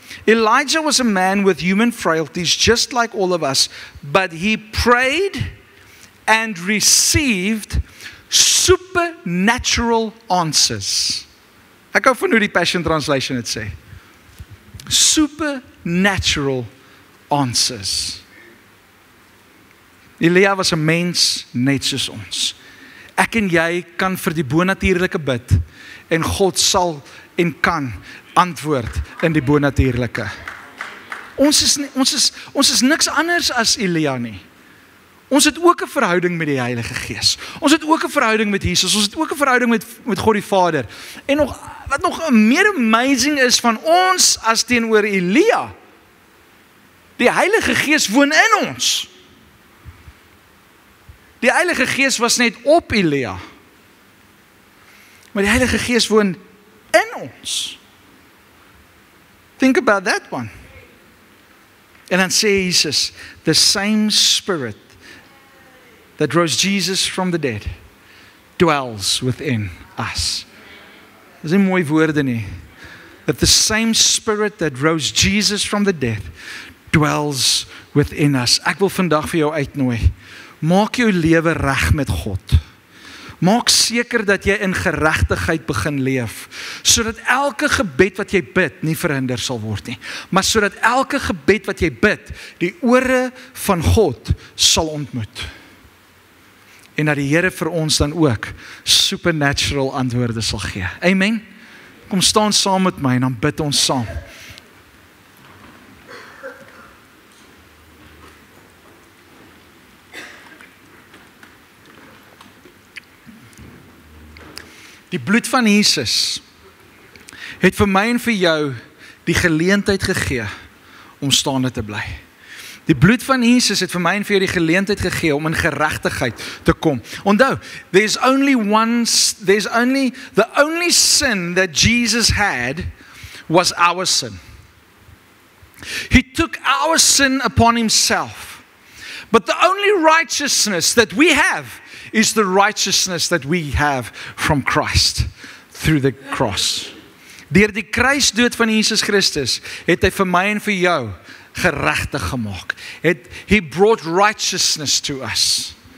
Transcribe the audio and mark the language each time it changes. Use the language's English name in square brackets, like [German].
[English] Elijah was a man with human frailties, just like all of us, but he prayed and received supernatural answers. [Afrikaans] Ek hou van hoe die Passion Translation het sê. [English] Supernatural answers. [Afrikaans] Elia was 'n mens net soos ons. Ek en jy kan vir die bonatuurlike bid, en God sal en kan antwoord in die bonatuurlike. Ons is niks anders as Elia nie. Ons het ook 'n verhouding met die Heilige Gees. Ons het ook 'n verhouding met Jesus. Ons het ook 'n verhouding met God die Vader. En wat nog meer amazing is van ons as teenoor Elia, die Heilige Gees woon in ons. Die Heilige Gees was net op Elia, maar die Heilige Gees woon in ons. [English] Think about that one. [Afrikaans] En dan sê [English] Jesus, the same Spirit that rose Jesus from the dead dwells within us. [Afrikaans] Dis nie mooi woorde nie. [English] That the same Spirit that rose Jesus from the dead dwells within us. [Afrikaans] Ek wil vandag vir jou uitnooi. Maak jou lewe reg met God. Maak seker dat jy in geregtigheid begin leef, sodat elke gebed wat jy bid nie verhinder sal word nie, maar sodat elke gebed wat jy bid, die ore van God sal ontmoet. En dat die Here vir ons dan ook supernatural antwoorde sal gee. Amen. Kom staan saam met my en dan bid ons saam. Die bloed van Jesus het vir my en vir jou die geleentheid gegee om staande te bly. Die bloed van Jesus het vir my en vir jou die geleentheid gegee om in geregtigheid te kom. Onthou, [English] the only sin that Jesus had was our sin. He took our sin upon himself. But the only righteousness that we have is the righteousness that we have from Christ through the cross. [Afrikaans] Deur die kruisdood van Jesus Christus het hy vir my en vir jou geregtig gemaak. [English] He brought righteousness to us.